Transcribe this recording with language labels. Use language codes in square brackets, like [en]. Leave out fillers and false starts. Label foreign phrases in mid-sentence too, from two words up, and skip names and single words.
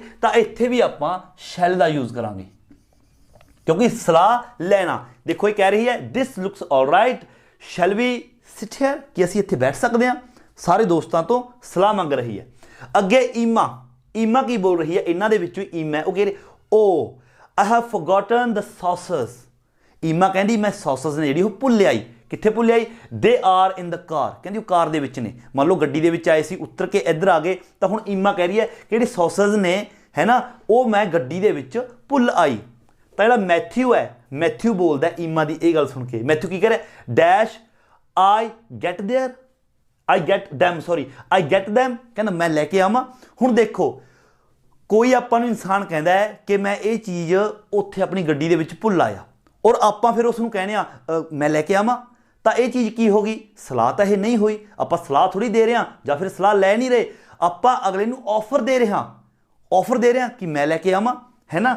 [pa] ਤਾਂ ਇੱਥੇ ਵੀ ਆਪਾਂ ਸ਼ੈਲ ਦਾ ਯੂਜ਼ ਕਰਾਂਗੇ ਕਿਉਂਕਿ ਸਲਾਹ ਲੈਣਾ। ਦੇਖੋ ਇਹ ਕਹਿ ਰਹੀ ਹੈ [en] This looks alright shall we sit here, [pa] ਕਿ ਅਸੀਂ ਇੱਥੇ ਬੈਠ ਸਕਦੇ ਹਾਂ। ਸਾਰੇ ਦੋਸਤਾਂ ਤੋਂ ਸਲਾਹ ਮੰਗ ਰਹੀ ਹੈ। ਅੱਗੇ ਈਮਾ ਕੀ ਬੋਲ ਰਹੀ ਹੈ, ਇਹਨਾਂ ਦੇ ਵਿੱਚੋਂ ਈਮਾ ਉਹ ਕਹਿ ਰਹੀ ਓ [en] I have forgotten the sauces। [pa] ਈਮਾ ਕਹਿੰਦੀ ਮੈਂ ਸੌਸਸ ਨੇ ਜਿਹੜੀ ਉਹ ਭੁੱਲ ਆਈ। ਕਿੱਥੇ ਭੁੱਲ ਆਈ, [en] they are in the car, [pa] ਕਹਿੰਦੀ ਉਹ ਕਾਰ ਦੇ ਵਿੱਚ ਨੇ। ਮੰਨ ਲਓ ਗੱਡੀ ਦੇ ਵਿੱਚ ਆਏ ਸੀ, ਉਤਰ ਕੇ ਇੱਧਰ ਆ ਗਏ, ਤਾਂ ਹੁਣ ਈਮਾ ਕਹਿ ਰਹੀ ਹੈ ਕਿ ਜਿਹੜੇ ਸੌਸਸ ਨੇ ਹੈ ਨਾ ਉਹ ਮੈਂ ਗੱਡੀ ਦੇ ਵਿੱਚ ਭੁੱਲ ਆਈ। ਤਾਂ ਜਿਹੜਾ ਮੈਥਿਊ ਹੈ, ਮੈਥਿਊ ਬੋਲਦਾ ਈਮਾ ਦੀ ਇਹ ਗੱਲ ਸੁਣ ਕੇ। ਮੈਥਿਊ ਕੀ ਕਹਿ ਰਿਹਾ, ਡੈਸ਼ [en] I get them, [pa] ਕਹਿੰਦਾ ਮੈਂ ਲੈ ਕੇ ਆਵਾਂ। ਹੁਣ ਦੇਖੋ ਕੋਈ ਆਪਾਂ ਨੂੰ ਇਨਸਾਨ ਕਹਿੰਦਾ ਹੈ ਕਿ ਮੈਂ ਇਹ ਚੀਜ਼ ਉੱਥੇ ਆਪਣੀ ਗੱਡੀ ਦੇ ਵਿੱਚ ਭੁੱਲ ਆਇਆ ਔਰ ਆਪਾਂ ਫਿਰ ਉਸ ਨੂੰ ਕਹਿੰਦੇ ਆ ਮੈਂ ਲੈ ਕੇ ਆਵਾਂ, ਤਾਂ ਇਹ ਚੀਜ਼ ਕੀ ਹੋ ਗਈ, ਸਲਾਹ ਤਾਂ ਇਹ ਨਹੀਂ ਹੋਈ। ਆਪਾਂ ਸਲਾਹ ਥੋੜੀ ਦੇ ਰਹੇ ਹਾਂ ਜਾਂ ਫਿਰ ਸਲਾਹ ਲੈ ਨਹੀਂ ਰਹੇ, ਆਪਾਂ ਅਗਲੇ ਨੂੰ ਆਫਰ ਦੇ ਰਹੇ ਹਾਂ ਕਿ ਮੈਂ ਲੈ ਕੇ ਆਵਾਂ, ਹੈ ਨਾ।